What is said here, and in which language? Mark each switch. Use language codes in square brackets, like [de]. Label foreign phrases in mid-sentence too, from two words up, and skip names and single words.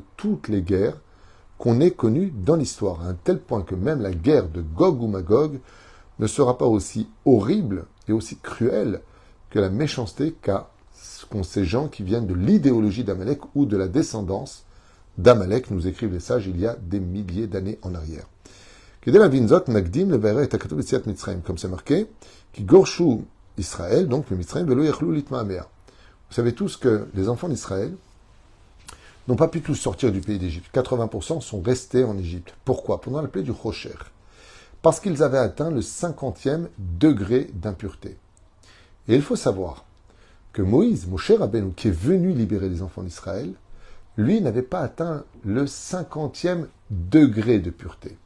[fr] toutes les guerres qu'on ait connues dans l'histoire, à un tel point que même la guerre de Gog ou Magog ne sera pas aussi horrible et aussi cruelle que la méchanceté qu'ont ces gens qui viennent de l'idéologie d'Amalek ou de la descendance d'Amalek, nous écrivent les sages il y a des milliers d'années en arrière. Comme c'est marqué, [he] כי גורשו ישראל, [fr] donc le Mitzrayim, [he] ולא יכלו להתמהמה. [fr] Vous savez tous que les enfants d'Israël n'ont pas pu tous sortir du pays d'Égypte. 80% sont restés en Égypte. Pourquoi? Pendant la plaie du Rocher. Parce qu'ils avaient atteint le 50e degré d'impureté. Et il faut savoir que Moïse, Moshe Rabbeinu, qui est venu libérer les enfants d'Israël, lui n'avait pas atteint le 50e degré de pureté.